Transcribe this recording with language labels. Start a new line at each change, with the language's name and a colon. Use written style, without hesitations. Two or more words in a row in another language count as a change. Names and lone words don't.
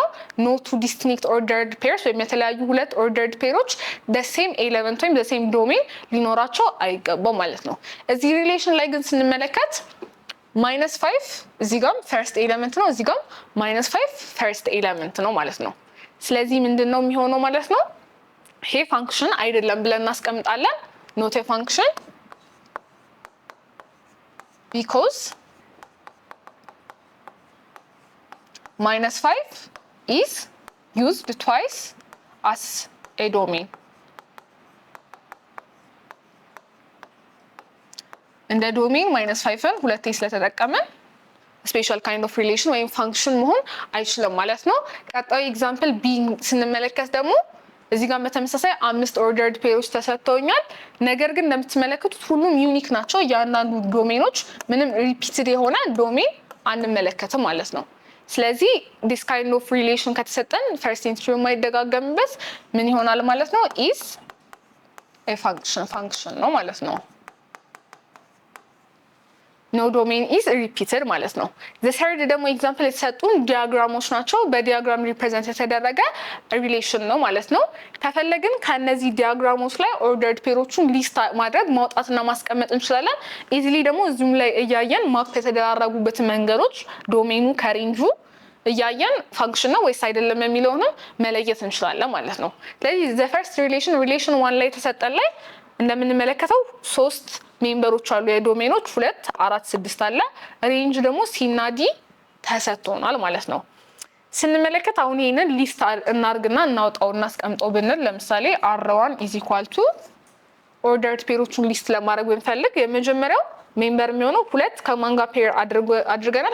English: no two distinct ordered pairs
Amharic: ወይም የተለያዩ ሁለት
English: ordered pairs the same element
Amharic: ወይም
English: the same domain
Amharic: ሊኖራቸው አይገባም ማለት ነው። እዚህ ሪሌሽን ላይ ግን ስንመለከት -5 እዚህ ጋር
English: first element
Amharic: ነው፣ እዚህ ጋር -5
English: first element
Amharic: ነው ማለት ነው። ስለዚህ ምንድነው የሚሆነው ማለት ነው? ይሄ ፋንክሽን አይደለም ብለን እናስቀምጣለን።
English: not a function because -5 is used twice as a domain.
Amharic: እንደ ዶሜን -5ን ሁለቴ ስለተጠቀመን
English: special kind of relation
Amharic: ወይም ፋንክሽን መሆን አይችልም ማለት ነው። ቀጣዩ
English: example B
Amharic: ስንመለከት ደግሞ እዚህ ጋር በተመሳሳይ 5
English: ordered pairs
Amharic: ተሰጥተውኛል። ነገር ግን እንደምትመለከቱት ሁሉም ዩኒክ ናቸው። እያንዳንዱ ዶሜኖች ምንም ሪፒትድ የሆነ ዶሜን አንመለከትም ማለት ነው። ስለዚህ
English: this kind of relation
Amharic: ከተሰጠን
English: first entry
Amharic: የማይደጋገምበት ምን ይሆናል ማለት ነው?
English: is a function
Amharic: ነው ማለት ነው።
English: no domain is repeated
Amharic: ማለት ነው።
English: the third
Amharic: ደግሞ ኤግዛምፕል የተሰጡን ዲያግራሞች ናቸው። በዲያግራም ሪፕሬዘንት የተደረገ ሪሌሽን ነው ማለት ነው። ከፈለግን ከነዚህ ዲያግራሞች ላይ
English: ordered pairs
Amharic: ሊስት ማድረግ ማውጣትና ማስቀመጥ እንችላለን። ኢዚሊ ደግሞ እዚሁም ላይ እያየን ማፕ የተደራረጉበት መንገዶች ዶሜኑ ከሬንጁ እያየን ፋንክሽን ነው ወይስ አይደለም የሚለውንም መለየት እንችላለን ማለት ነው። ስለዚህ
English: the first relation
Amharic: 1 ላይ ተሰጠን ላይ እንደምንመለከተው 3 ሜምበሮች አሉ የዶሜኖች 2 4 6 አለ። ሬንጅ ደግሞ ሲ እና ዲ ተሰጥቶናል ማለት ነው። ስንመለከት አሁን ይሄንን ሊስት እናርግና እናውጣው እናስቀምጠው ብንል ለምሳሌ r1 =
English: ordered pairs
Amharic: ሊስት ለማድረግ ብንፈልግ የመጀመሪያው ሜምበር የሚሆነው 2 ከማን ጋር ፔር አድርገናል?